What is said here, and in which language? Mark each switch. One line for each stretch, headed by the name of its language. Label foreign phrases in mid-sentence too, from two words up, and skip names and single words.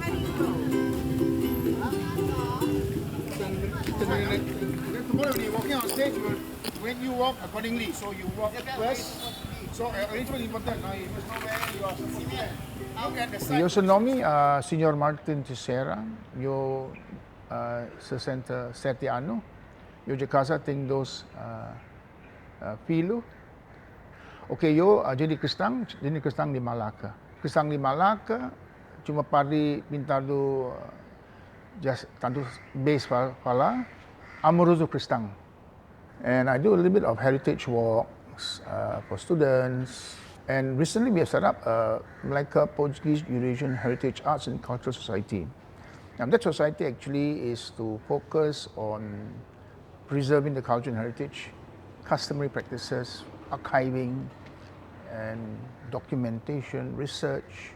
English: Then tomorrow when you're walking on stage, when you walk accordingly. So you walk first. So arrangement is important. Now you must know where you are supposed to be. Look at the side. You also know me, Senor Martin Teixeira.
Malaccan Creole Portuguese: You sa sete ano.
Portuguese: Eu de casa tenho 2 filhos.
Malaccan Creole Portuguese: Okay, eu jadi Kristang di Malacca. Kristang di Malacca cuma pari pintado just Tantu Base Pala, Amoroso Kristang.
English: And I do a little bit of heritage walks for students. And recently we have set up a Malacca Portuguese Eurasian Heritage Arts and Cultural Society. Now that society actually is to focus on preserving the culture and heritage, customary practices, archiving, and documentation, research.